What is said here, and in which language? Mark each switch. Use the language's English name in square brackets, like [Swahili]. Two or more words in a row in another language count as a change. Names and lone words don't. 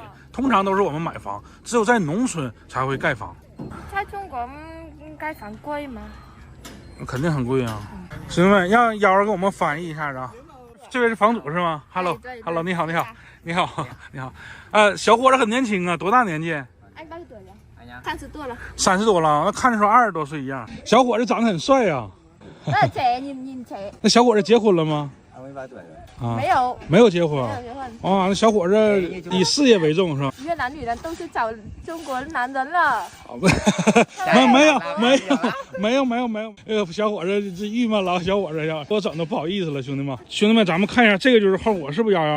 [Chinese] 通常都是我们买房，只有在农村才会盖房。在中国盖房贵吗？肯定很贵啊！兄弟们，让妖儿给我们翻译一下子啊。这位是房主是吗 ？Hello， 你好，你好，你好，你好。小伙子很年轻啊，多大年纪 [Vietnamese] ？anh bao nhiêu tuổi rồi? [Chinese] 30 多了。 30多了，那看着说20多岁一样。小伙子长得很帅啊。 [Vietnamese] trẻ nhìn trẻ。 [Chinese] 那小伙子结婚了吗？啊，没有结婚。没有结婚。啊，那小伙子以事业为重是吧？越南女人都是找中国男人了。没有。小伙子这郁闷了，小伙子呀，给我整的不好意思了，兄弟们，咱们看一下，这个就是后果是不是泱泱？